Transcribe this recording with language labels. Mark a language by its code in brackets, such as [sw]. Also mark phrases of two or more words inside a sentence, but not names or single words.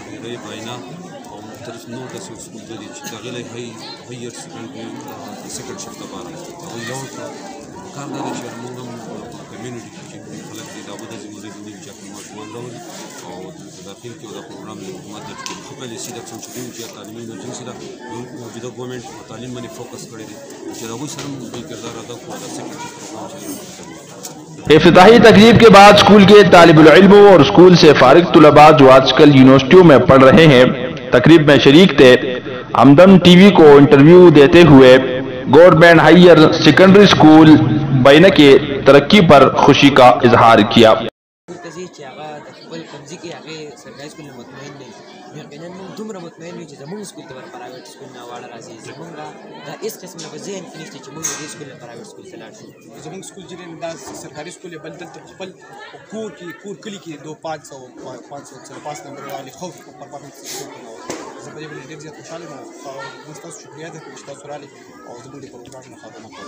[ps] ډېری باینا او مختلف نور داسې سکولونه دي چې د هغې له [en] higher secondary second shift [ps] لپاره هغوی یو کار دا دی چې موږ هم کمیونټي کې چې کوم خلک دي دا به داسې مدرسې دي چې خپل ماشومان راولي او په داخل کې دا پروګرام د حکومت د ښه پالیسي ده څنګه چې دوی چې تعلیمي ایمرجنسي ده موجوده ګورنمنټ په تعلیم باندې فوکس کړی دی چې د هغوی سره هم دوی کردار ادا کړو دا [en] second shift program [ps] چې [ur] افتتاحی تقریب کے بعد اسکول کے طالب العلموں اور اسکول سے فارغ طلباء جو آج کل یونیورسٹیوں میں پڑھ رہے ہیں تقریب میں شریک تھے، ہمدم ٹی وی کو انٹرویو دیتے ہوئے گورنمنٹ ہائر سیکنڈری اسکول بینہ کے ترقی پر خوشی کا اظہار کیا۔ [ps] چې هغه د خپل قبضې کې هغې سرکاري سکول نه مطمئن نه یقینا موږ دومره مطمئن یو چې زموږ سکول ته به [en] private school [ps] نه واړه راځي زموږ دا هېڅ قسم نه په ذهن کې نشته چې موږ د دې سکول نه [en] private school [ps] ته لاړ شو زموږ سکول چې دا سرکاري سکول یې بل دلته خپل کور کلي کې 505 نمبر والی خوف پرپاټن سکول کې زه په دې باندې ډېر زیات خوشحاله یم او موږ ستاسو شکریه ده چې تاسو راغلئ او زموږ د پروګرام نه خبرونه کوئ